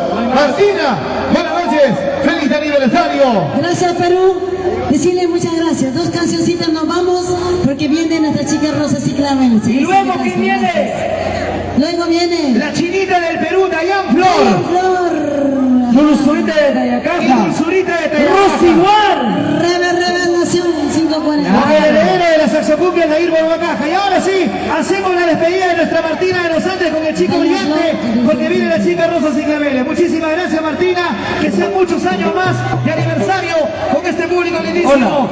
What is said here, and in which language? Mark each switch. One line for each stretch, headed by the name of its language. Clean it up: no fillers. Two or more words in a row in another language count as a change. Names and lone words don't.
Spanish: Martina, buenas noches, feliz aniversario. Gracias, Perú. Decirle muchas gracias. 2 cancioncitas nos vamos porque viene nuestra chica Rosa Ciclamen. ¿Y luego quién viene? Luego viene la chinita del Perú, Dayan Flor. Dulzurita de Tayacaja. Dulzurita de Tayacaja. Rosiguar. Revelación 540. El heredero de la saxocumbia de Irbo Bacaja. Y ahora sí, hacemos la despedida de nuestra Martina de los Andes con el chico brillante, porque viene la chica Rosa Ciclamen. Muchísimas gracias, Martina. Que sean muchos años más de aniversario con este público lindísimo.